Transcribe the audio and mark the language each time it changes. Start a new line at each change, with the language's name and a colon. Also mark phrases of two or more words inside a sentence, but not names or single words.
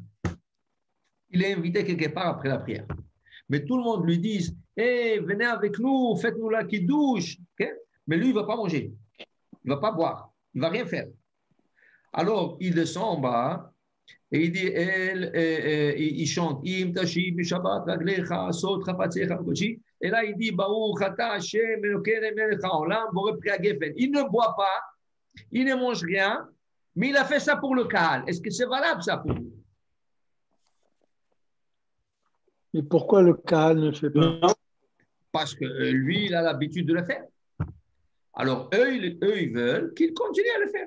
French: Il est invité quelque part après la prière. Mais tout le monde lui dit, hey, venez avec nous, faites-nous la kiddush. Okay? Mais lui, il ne va pas manger. Il ne va pas boire. Il ne va rien faire. Alors, il descend en bas et il dit, il chante,
Hebrew: אם תשיב בשבת רגלך עשות חפציך קדשי.
French: Et là, il dit,
Hebrew: ברוך אתה ה' אלוקינו מלך העולם בורא פרי הגפן.
French: Il ne boit pas, il ne mange rien, mais il a fait ça pour le Kahal. Est-ce que c'est valable ça pour vous? Mais pourquoi le Kahal ne le fait pas? Parce que lui, il a l'habitude de le faire. Alors, eux, ils veulent qu'il continue à le faire.